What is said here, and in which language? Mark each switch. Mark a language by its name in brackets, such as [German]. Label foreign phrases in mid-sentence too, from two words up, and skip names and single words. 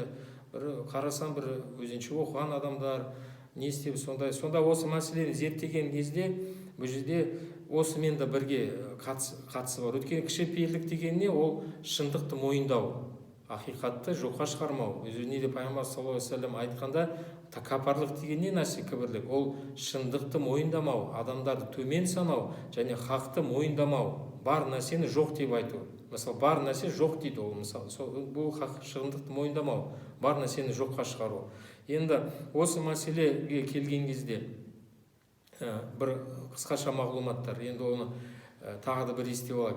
[Kazakh] Бір қарасам, бір өзінше оқыған адамдар не істеп, сонда осы мәселені зерттеген кезде бұл жерде осымен де бірге қатысы бар. Өйткені кішіпейілдік дегенне ол шындықты мойындау, ақиқатты жоққа шығармау. Өзіне де пайғамбар [Arabic] صلى الله عليه وسلم [Kazakh] айтқанда, тәкаппарлық деген не нәрсе? Кібірлік. Ол шындықты мойындамау, адамдарды төмен санау және хақты мойындамау, бар нәрсені жоқ деп айту. Мысалы, бар нәрсе жоқ дейді ол, мысалы. Бұл шындықты мойындамау, бар нәрсені жоққа шығару. Енді осы мәселеге келген кезде бір қысқаша мағлұматтар, енді оны тағы да бір естіп алайық.